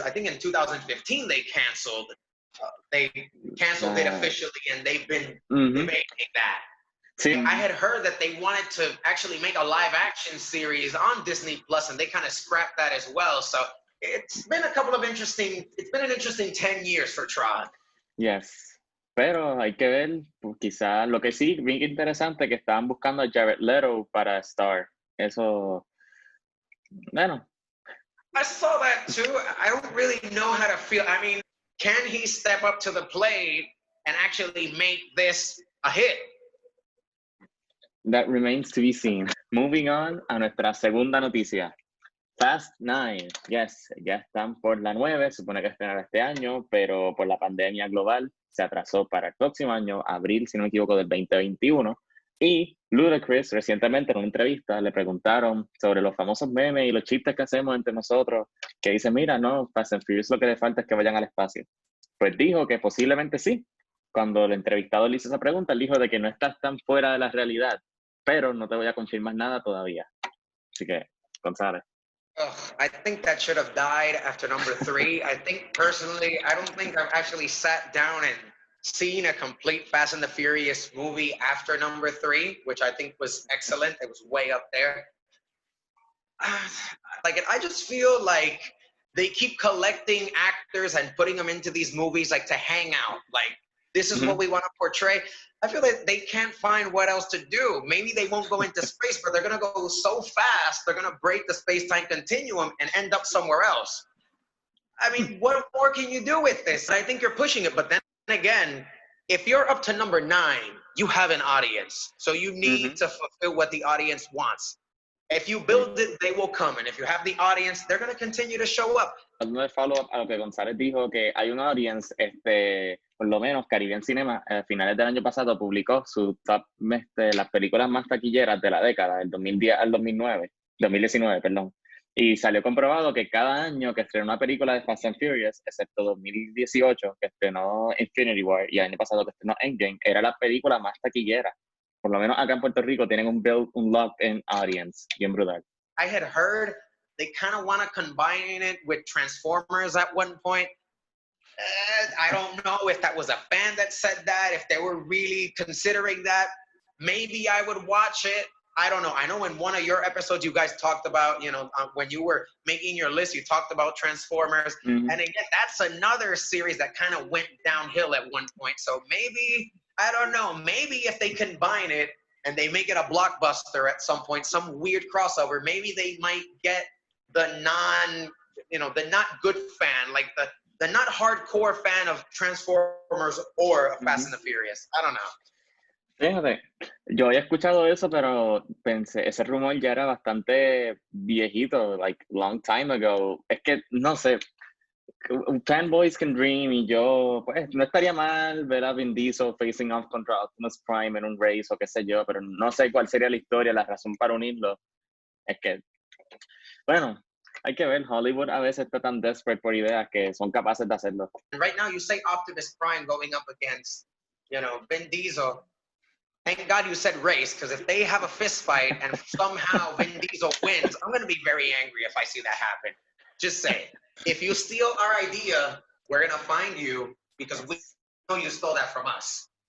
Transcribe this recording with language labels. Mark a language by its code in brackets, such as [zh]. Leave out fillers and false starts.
[en] I think in 2015 they canceled. It officially, and they've been debating that. [es] Sí. [en] I had heard that they wanted to actually make a live action series on Disney Plus, and they kind of scrapped that as well. So it's been an interesting 10 years for Tron. Yes. [es] Pero hay que ver, pues, quizás lo que sí, bien interesante, que estaban buscando a Jared Leto para Star. Eso, bueno. [en] I saw that too. I don't really know how to feel. I mean, can he step up to the plate and actually make this a hit? That remains to be seen. Moving on [es] a nuestra segunda noticia. Fast 9, yes, ya están por la 9, supone que estrenará este año, pero por la pandemia global se atrasó para el próximo año, abril, si no me equivoco, del 2021. Y Ludacris, recientemente en una entrevista, le preguntaron sobre los famosos memes y los chistes que hacemos entre nosotros, que dice, mira, no, Fast and Furious lo que le falta es que vayan al espacio. Pues dijo que posiblemente sí. Cuando el entrevistado le hizo esa pregunta, él dijo de que no estás tan fuera de la realidad, pero no te voy a confirmar nada todavía. Así que, González. [en] Ugh, I think that should have died after number 3. I think personally, I don't think I've actually sat down and seen a complete Fast and the Furious movie after number 3, which I think was excellent. It was way up there. Like, I just feel like they keep collecting actors and putting them into these movies like to hang out. Like, this is what we want to portray. I feel like they can't find what else to do. Maybe they won't go into space, but they're going to go so fast, they're going to break the space-time continuum and end up somewhere else. I mean, what more can you do with this? I think you're pushing it, but then again, if you're up to number 9, you have an audience. So you need to fulfill what the audience wants. If you build it, they will come. And if you have the audience, they're going to continue to show up. [es] Dando follow-up a lo que González dijo, que hay una audience, por lo menos Caribbean Cinema, a finales del año pasado, publicó su top, las películas más taquilleras de la década, del 2010 al 2019, perdón. Y salió comprobado que cada año que estrenó una película de Fast and Furious, excepto 2018, que estrenó Infinity War, y el año pasado que estrenó Endgame, era la película más taquillera. Por lo menos acá en Puerto Rico tienen un [en] locked-in audience [es] bien brutal. [en] I had heard they kind of want to combine it with Transformers at one point. I don't know if that was a fan that said that, if they were really considering that. Maybe I would watch it. I don't know. I know in one of your episodes, you guys talked about, when you were making your list, you talked about Transformers. And again, that's another series that kind of went downhill at one point. So maybe, I don't know, maybe if they combine it and they make it a blockbuster at some point, some weird crossover, maybe they might get the the not good fan, like the not hardcore fan of Transformers or Fast and the Furious. I don't know. [es] Fíjate, yo había escuchado eso, pero pensé, ese rumor ya era bastante viejito, [en] like long time ago. [es] Es que, no sé, [en] fanboys can dream [es] y yo, pues, no estaría mal ver a Vin Diesel [en] facing off [es] contra Optimus Prime en un race o qué sé yo, pero no sé cuál sería la historia, la razón para unirlo. Es que, bueno, hay que ver, Hollywood a veces está tan desperate por ideas que son capaces de hacerlo. [en] Right now you say Optimus Prime going up against, Vin Diesel. Thank God you said race, because if they have a fist fight and somehow Vin Diesel wins, I'm going to be very angry if I see that happen. Just say, if you steal our idea, we're going to find you because we know you stole that from us.